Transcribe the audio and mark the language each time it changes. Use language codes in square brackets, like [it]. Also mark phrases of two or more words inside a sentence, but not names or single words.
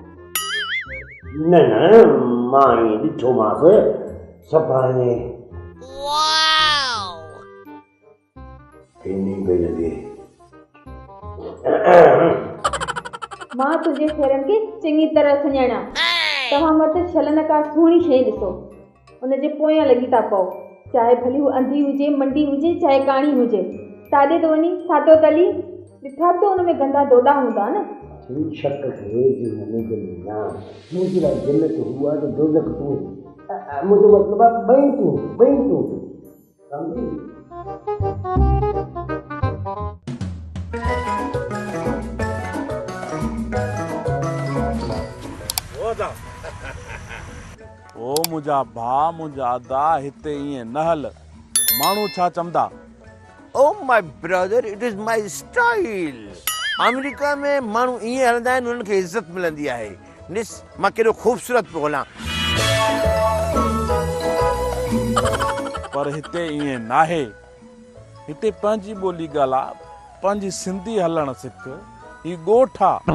[sd] न मां ईअं ॾिठोमांसि सफ़ाई इन पई लॻे मां तुंहिंजे फेरनि खे चङी तरह सुञाणा तव्हां मत छलनि का सुहिणी शइ ॾिसो उनजे पोयां लॻी था पओ चाहे भली हू अंधी हुजे मंडी हुजे चाहे काणी हुजे ताॾे त वञी सातो तली ॾिठा त हुन में गंदा डोडा हूंदा न [hi] ठीक शक है कि हमें के ना मुझे लाइ जन्नत हुआ तो दोज़ख तू मुझे मतलब बई तू समझी [sd] ओ मुंहिंजा भाउ मुंहिंजा अदा हिते ईअं न हल माण्हू छा चवंदा [en] Oh my brother, it is my style. [sd] अमेरिका में माण्हू ईअं हलंदा आहिनि उन्हनि खे इज़त मिलंदी आहे ॾिस मां केॾो ख़ूबसूरत पियो हलां पर हिते ईअं नाहे हिते पंहिंजी ॿोली ॻाल्हा पंहिंजी सिंधी हलण सिख ही ॻोठ आहे